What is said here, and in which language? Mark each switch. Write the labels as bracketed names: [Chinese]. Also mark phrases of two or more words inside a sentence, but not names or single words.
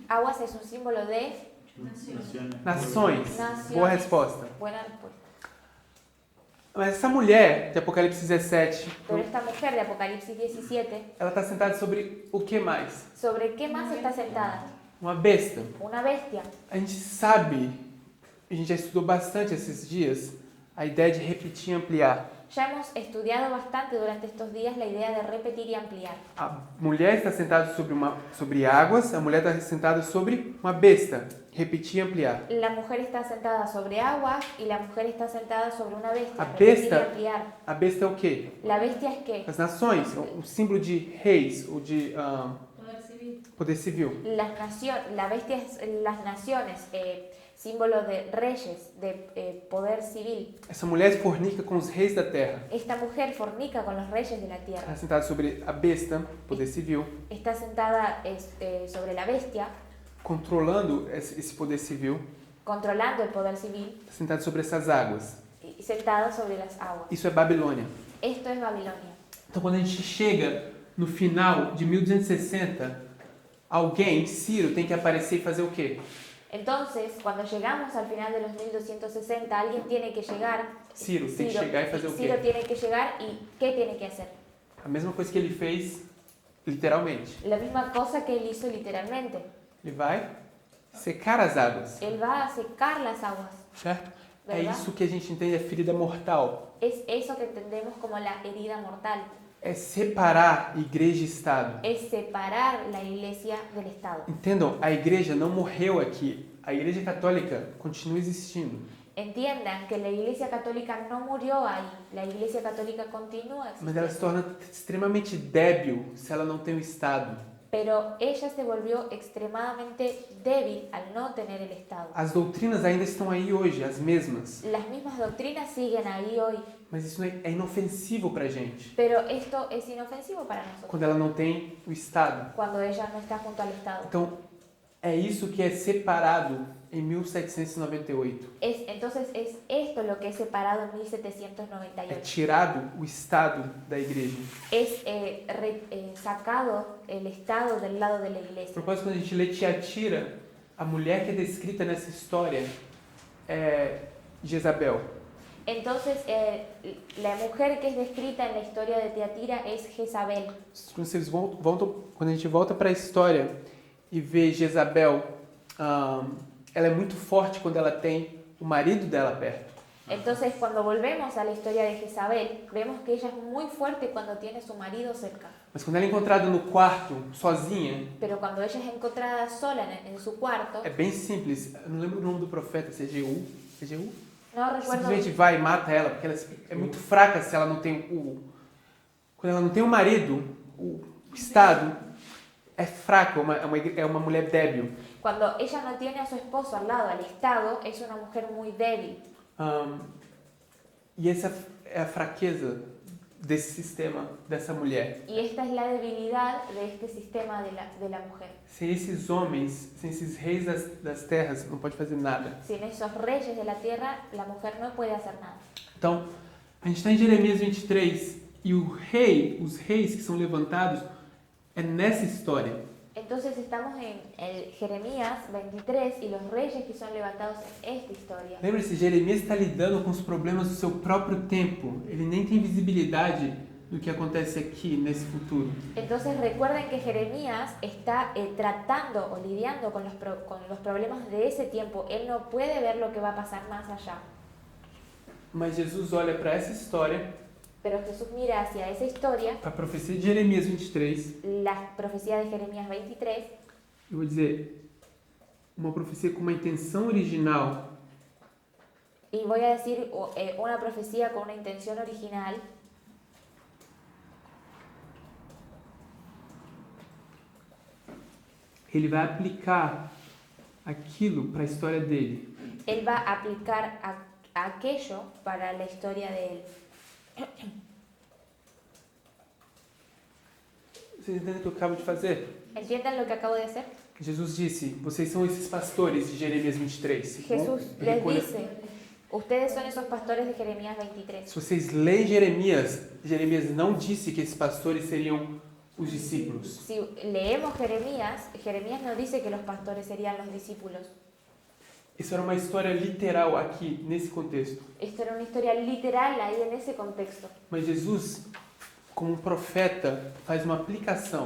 [Spanish] Aguas es un símbolo de Naciones. [Portuguese] nações. [Spanish] naciones. [Portuguese] Boa resposta. [Spanish] Buena respuesta. [Portuguese] Mas essa mulher de Apocalipse 17, [Spanish] Pero esta mujer de Apocalipsis 17, [Portuguese] ela está sentada sobre o que mais? [Spanish] ¿sobre qué más está sentada? [Portuguese] Uma besta. [Spanish] Una bestia. [Portuguese] A gente sabe, a gente já estudou bastante esses dias, a ideia de repetir e ampliar. [Spanish] Ya hemos estudiado bastante durante estos días la idea de repetir y ampliar. [Portuguese] A mulher está sentada sobre águas, a mulher está sentada sobre uma besta. Repetir e ampliar. [Spanish] La mujer está sentada sobre aguas y la mujer está sentada sobre una bestia. [Portuguese] A [Spanish] Repetir y [Portuguese] besta, [Spanish] ampliar. [Portuguese] a besta é o quê? [Spanish] La bestia es qué? [Portuguese] As nações, um símbolo de reis ou de [Spanish] Poder civil. [Portuguese] poder civil. [Spanish] La bestia es las naciones, símbolo de reyes, de poder civil. [Portuguese] Essa mulher fornica com os reis da terra. [Spanish] Esta mujer fornica con los reyes de la [Portuguese] Está [Spanish] tierra. [Portuguese] sentada sobre a besta, poder civil, [Spanish] Está sentada sobre la bestia, [Portuguese] controlando esse poder civil. [Spanish] controlando el poder civil [Portuguese] Está sentada sobre essas águas. [Spanish] y sentada sobre las aguas. [Portuguese] Isso é Babilônia. [Spanish] Esto es Babilonia. [Portuguese] Então, quando a gente chega no final de 1260, alguém, Ciro, tem que aparecer e fazer o quê? [Spanish] Entonces, cuando llegamos al final de los 1260, alguien tiene que llegar. [Portuguese] Ciro tem que chegar e fazer o [Spanish] Ciro [Portuguese] quê? [Spanish] tiene que llegar y ¿qué tiene que hacer? [Portuguese] A mesma coisa que ele fez, literalmente. [Spanish] La misma cosa que él hizo literalmente. [Portuguese] Ele vai secar as águas, [Spanish] Él va a secar las aguas. [Portuguese] certo? É Verdade. isso que a gente entende a ferida mortal. [Spanish] Es eso que entendemos como la herida mortal. [Portuguese] é separar igreja e Estado. [Spanish] es separar la iglesia del Estado. [Portuguese] Entendam, a igreja não morreu aqui. A igreja católica continua existindo. [Spanish] Entiendan que la iglesia católica no murió ahí, la iglesia católica continúa [Portuguese] Mas ela se [Spanish] existiendo. [Portuguese] torna extremamente débil se ela não tem o Estado. [Spanish] Pero ella se volvió extremadamente débil al no tener el Estado. [Portuguese] As doutrinas ainda estão aí hoje, as mesmas. [Spanish] Las mismas doctrinas siguen ahí hoy, [Portuguese] Mas isso é inofensivo pra gente. [Spanish] pero esto es inofensivo para nosotros [Portuguese] Quando ela não tem o Estado. [Spanish] cuando ella no está junto al Estado. [Portuguese] Então, é isso que é separado em 1798. [Spanish] Entonces es esto lo que es separado en [Portuguese] É [Spanish] 1798. [Portuguese] tirado o Estado da igreja. [Spanish] Es sacado el Estado del lado de la [Portuguese] A [Spanish] iglesia. [Portuguese] propósito, quando a gente lê Tiatira, a mulher que é descrita nessa história é Jezabel. [Spanish] Entonces la mujer que es descrita en la historia de Tiatira es Jezabel. [Portuguese] Quando, vocês quando a gente volta para a história e vê Jezabel, ela é muito forte quando ela tem o marido dela perto. [Spanish] Entonces cuando volvemos a la historia de Jezabel, vemos que ella es muy fuerte cuando tiene su marido cerca. [Portuguese] Mas quando ela é encontrada no quarto, sozinha, [Spanish] Pero cuando ella es encontrada sola en su cuarto, [Portuguese] é bem simples. Eu não lembro o nome do profeta, se é Jeú? É Jeú? [Spanish] no recuerdo, [Portuguese] Simplesmente vai e mata ela, porque ela é muito fraca se ela não tem o... Quando ela não tem o marido, o Estado é fraco, é uma mulher débil. [Spanish] cuando ella no tiene a su esposo al lado, al Estado, es una mujer muy débil. [Portuguese] E essa é a fraqueza desse sistema, dessa mulher. [Spanish] Y esta es la debilidad de este sistema de la mujer. [Portuguese] Sem esses homens, sem esses reis das terras, não pode fazer nada. [Spanish] Sin esos reyes de la tierra, la mujer no puede hacer nada. [Portuguese] Então, a gente está em Jeremias 23 e os reis que são levantados é nessa história. [Spanish] Entonces estamos en el Jeremías 23 y los reyes que son levantados en esta historia. [Portuguese] Lembre-se, Jeremias está lidando com os problemas do seu próprio tempo. Ele nem tem visibilidade do que acontece aqui, nesse futuro. [Spanish] Entonces recuerden que Jeremías está tratando o lidiando con los problemas de ese tiempo. Él no puede ver lo que va a pasar más allá. [Portuguese] Mas Jesus olha para essa história, [Spanish] Pero Jesús mira hacia esa historia, [Portuguese] para a profecia de Jeremias 23, [Spanish] la profecía de Jeremías 23, [Portuguese] eu vou dizer, uma profecia com uma intenção original, [Spanish] y voy a decir una profecía con una intención original. [Portuguese] ele vai aplicar aquilo para a história dele. [Spanish] Él va a aplicar aquello para la historia de él. [Portuguese] Vocês entendem o que eu acabo de fazer? [Spanish] ¿Entienden lo que acabo de hacer? [Portuguese] Jesus disse, vocês são esses pastores de Jeremias 23. [Spanish] Jesús les [Portuguese] Recolha- [Spanish] dice, ustedes son esos pastores de Jeremías 23. [Portuguese] Se vocês leem Jeremias, Jeremias não disse que esses pastores seriam os discípulos. [Spanish] Si leemos Jeremías, Jeremías no dice que los pastores serían los discípulos. [Portuguese] Isso era uma história literal aqui, nesse contexto. [Spanish] Esto era una historia literal ahí en ese contexto. [Portuguese] Mas Jesus, como profeta, faz uma aplicação.